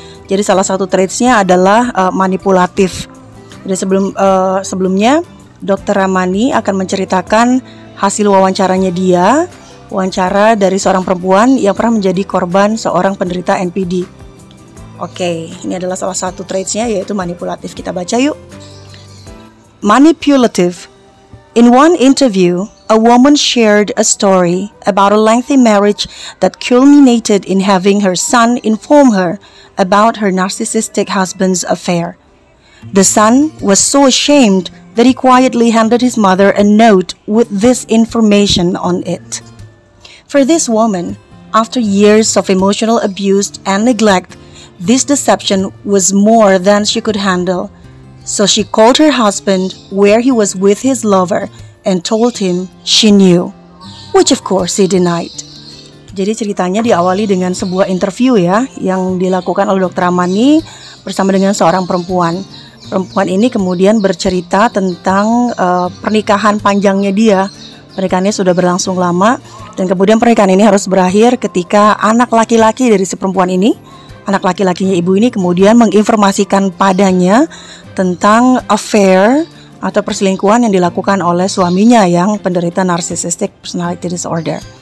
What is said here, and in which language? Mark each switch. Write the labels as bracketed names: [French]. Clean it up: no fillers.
[Indonesian] Jadi salah satu traitsnya adalah manipulatif. Jadi sebelumnya Dr. Ramani akan menceritakan hasil wawancaranya dia, wawancara dari seorang perempuan yang pernah menjadi korban seorang penderita NPD. Oke, ini adalah salah satu traitsnya, yaitu manipulatif. Kita baca yuk. Manipulative. [English] In one interview, a woman shared a story about a lengthy marriage that culminated in having her son inform her about her narcissistic husband's affair. The son was so ashamed that he quietly handed his mother a note with this information on it. For this woman, after years of emotional abuse and neglect, this deception was more than she could handle. So she called her husband where he was with his lover and told him she knew, which of course he denied. [Indonesian] Jadi ceritanya diawali dengan sebuah interview ya, yang dilakukan oleh Dr. Ramani bersama dengan seorang perempuan. Perempuan ini kemudian bercerita tentang pernikahan panjangnya dia. Pernikahannya sudah berlangsung lama dan kemudian pernikahan ini harus berakhir ketika anak laki-laki dari si perempuan ini, anak laki-lakinya ibu ini kemudian menginformasikan padanya tentang affair atau perselingkuhan yang dilakukan oleh suaminya yang penderita narcissistic personality disorder.